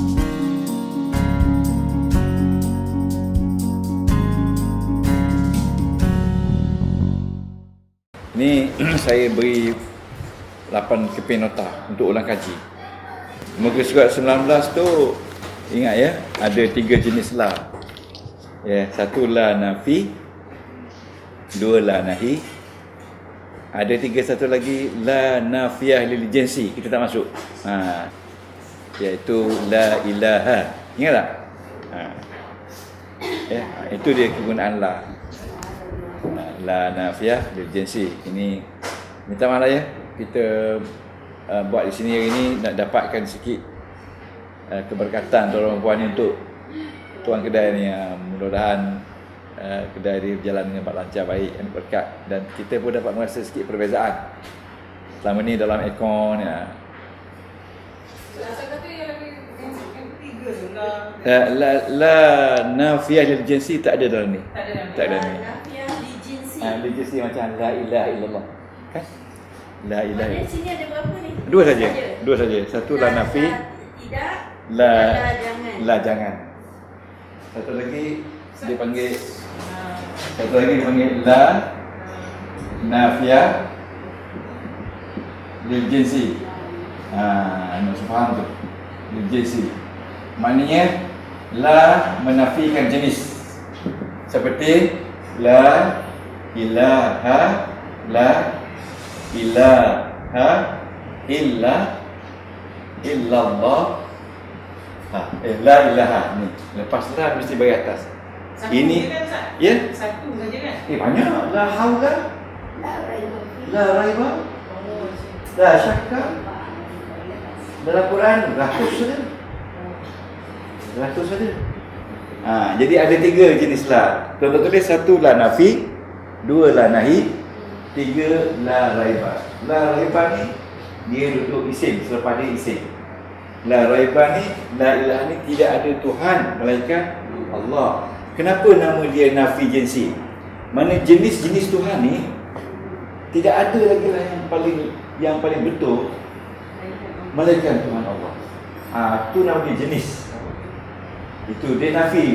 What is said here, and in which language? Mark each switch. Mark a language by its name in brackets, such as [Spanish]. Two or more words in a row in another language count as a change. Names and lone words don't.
[Malay] Ni saya beri 8 keping nota untuk ulang kaji. Muka surat 19 tu ingat ya, ada 3 jenis la. Ya, satu [Arabic] لا نافي, [Malay] 2 [Arabic] لا ناهي. [Malay] Ada 1 lagi [Arabic] لا نافية للجنس, [Malay] kita tak masuk. Iaitu [Arabic] لا إله. [Malay] Ingat tak? Ya, itu dia kegunaan la. [Arabic] لا نافية للجنس. [Malay] Ini minta maaf ya, kita buat di sini hari ini nak dapatkan sikit keberkatan tolong puan ni untuk tuan kedai ni. Mudah-mudahan kedai dia berjalan dengan lancar, baik, berkat, dan kita pun dapat merasa sikit perbezaan selama ni dalam aircon ya. Saya kata yang ketiga tu [Arabic] لا نافية للجنس [Malay] tak ada dalam ni. Tak ada ni. [Arabic] نافية للجنس. [Malay] Lil jinsi macam [Arabic] لا إله إلا الله. [Malay] Kan? [Arabic] لا إله [Malay] Di illallah. sini ada berapa ni? Dua saja. Satu [Arabic] لا نافي, [Malay] tidak, la jangan. la jangan. Satu lagi dia panggil [Arabic] لا نافية للجنس. Nak faham tu. للجنس. [Malay] Maknanya la menafikan jenis. Seperti [Arabic] لا إله إلا الله. لا إله [Malay] ni. Lepas la mesti bagi atas. satu Ini kan, Ustaz? ya? Satu saja kan? Banyak. [Arabic] لا حول، لا ريب، لا شك. [Malay] Dalam Quran ratus saja. Jadi ada 3 jenis la. Contoh tulis 1 [Arabic] لا نافي, [Malay] 2 [Arabic] لا ناهي, [Malay] 3 [Arabic] لا ريب. لا ريب [Malay] ni dia duduk isim, selepas dia isim. [Arabic] لا ريب [Malay] ni, [Arabic] لا إله [Malay] ni, tidak ada Tuhan melainkan Allah. Kenapa nama dia [Arabic] نفي جنس? [Malay] Mana jenis-jenis Tuhan ni tidak ada lagi lah yang paling betul melainkan Tuhan Allah. Itu nama dia jenis. Itu dia nafi.